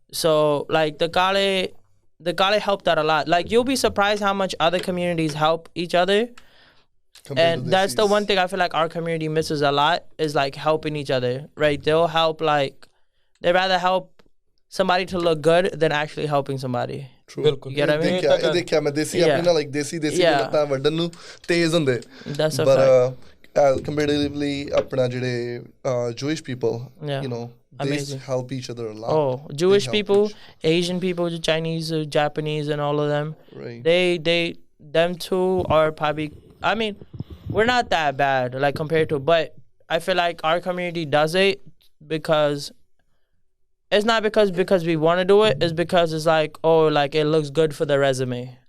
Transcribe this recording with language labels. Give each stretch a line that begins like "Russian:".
English: So, like, the college helped out a lot. Like, you'll be surprised how much other communities help each other. And that's the one thing I feel like our community misses a lot, is, like, helping each other, right? They'll help, like, they'd rather help somebody to look good than actually helping somebody. True. You get what I mean?
Punjabi: ਦੇਖਿਆ ਮੈਂ ਦੇਸੀ ਆਪਣੀ like ਦੇਸੀ ਲੱਤਾਂ ਵੱਢਣ ਨੂੰ ਤੇਜ਼ ਹੁੰਦੇ, but comparatively ਆਪਣਾ ਜਿਹੜੇ
English: Jewish people, they help each other a lot. Oh, Jewish people, Asian people, Chinese, Japanese, and all of them. Right. Them two are probably, I mean, we're not that bad, like, compared to, but I feel like our community does it because it's not because we want to do it. It's because it's like, oh, like it looks good for the resume.